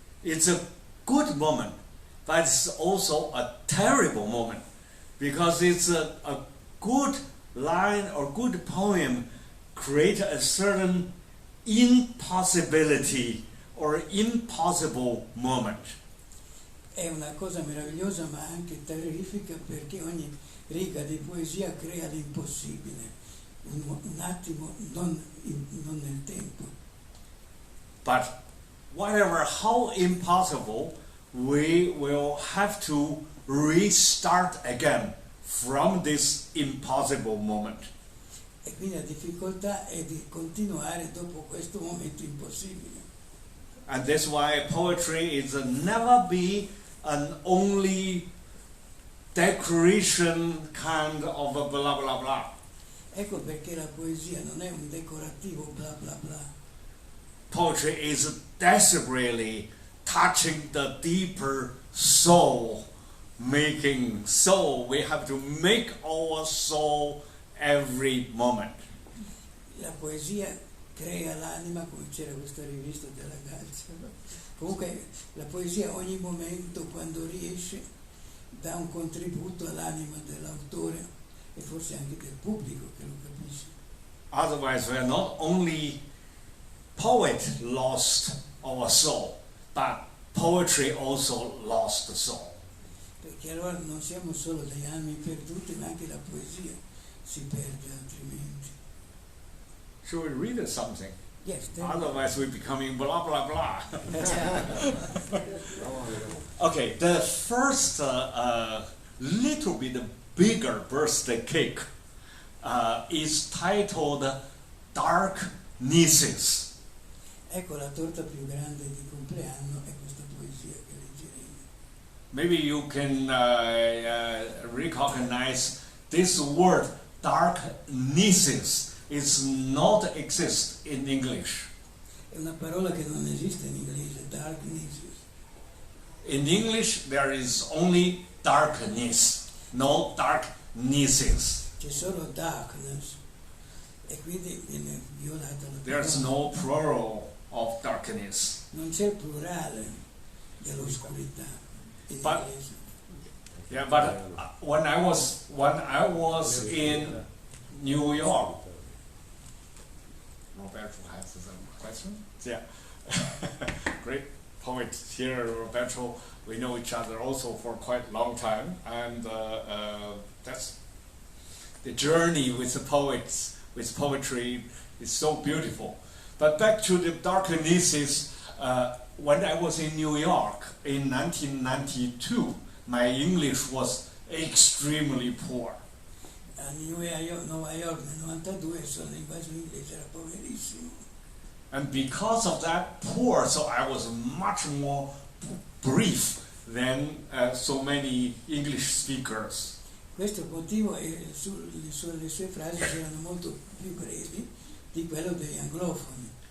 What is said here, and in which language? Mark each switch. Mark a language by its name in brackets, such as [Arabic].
[English] It's a good moment, but it's also a terrible moment because it's a good line or good poem create a certain impossibility or impossible moment. [Italian] È una cosa meravigliosa ma anche terrifica perché ogni riga di poesia crea l'impossibile, un attimo, non nel tempo. [English] But whatever, how impossible, we will have to restart again from this impossible moment. [Italian] E quindi la difficoltà è di continuare dopo questo momento impossibile. [English] And that's why poetry is never be an only decoration kind of a blah blah blah. [Italian] Ecco perché la poesia non è un decorativo bla bla bla. [English] Poetry is desperately touching the deeper soul, making soul. We have to make our soul every moment. [Italian] La poesia crea l'anima, come c'era questa rivista della Casa. Comunque la poesia ogni momento, quando riesce, dà un contributo all'anima dell'autore e forse anche del pubblico che lo capisce. [English] Otherwise, we are not only poet lost our soul, but poetry also lost the soul. [Italian] Perché allora non siamo solo degli animi perduti, ma anche la poesia si perde altrimenti. [English] Should we read something? Yes, Otherwise, we're becoming blah blah blah. Okay, the first little bit bigger birthday cake is titled Dark Nieces. [Italian] Ecco la torta più grande di compleanno è questa poesia che leggeremo. [English] Maybe you can recognize this word, dark nieces. It's not exist in English. [Italian] È una parola che non esiste in inglese, darkness. [English] In English, there is only darkness, no dark nieces. [Italian] C'è solo darkness e quindi viene violata la [English] There's [Italian] parola. [English] no plural of darkness. [Italian] Non c'è il plurale dell'oscurità in [English] But- [Italian] inglese. [English] Yeah, but when I was in New York, Roberto has some question. Yeah, great poet here, Roberto. We know each other also for quite a long time, and that's the journey with the poets, with poetry, is so beautiful. But back to the darknesses, when I was in New York in 1992, my English was extremely poor. [Italian] A Nuova York nel 92 il suo linguaggio inglese era poverissimo. [English] And because of that poor, so I was much more brief than so many English speakers. [Italian] Questo motivo è le sue frasi erano molto più brevi di quello degli anglofoni.